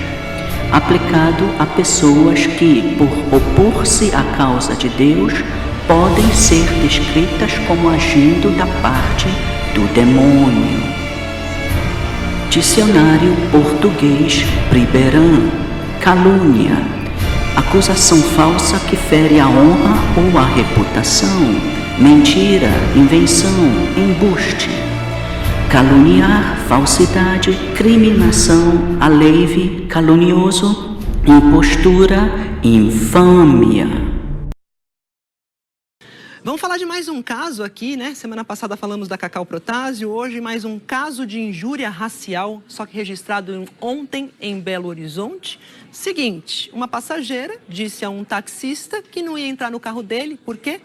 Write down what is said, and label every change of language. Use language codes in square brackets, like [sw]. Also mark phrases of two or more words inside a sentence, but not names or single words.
[pt] Aplicado a pessoas que, por opor-se à causa de Deus, podem ser descritas como agindo da parte do demônio. Dicionário português Priberan. Calúnia. Acusação falsa que fere a honra ou a reputação. Mentira, invenção, embuste. Caluniar, falsidade, criminação, aleive, calunioso, impostura, infâmia. Vamos falar de mais um caso aqui, né? Semana passada falamos da Cacau Protásio, hoje mais um caso de injúria racial, só que registrado ontem em Belo Horizonte. Seguinte, uma passageira disse a um taxista que não ia entrar no carro dele, por quê?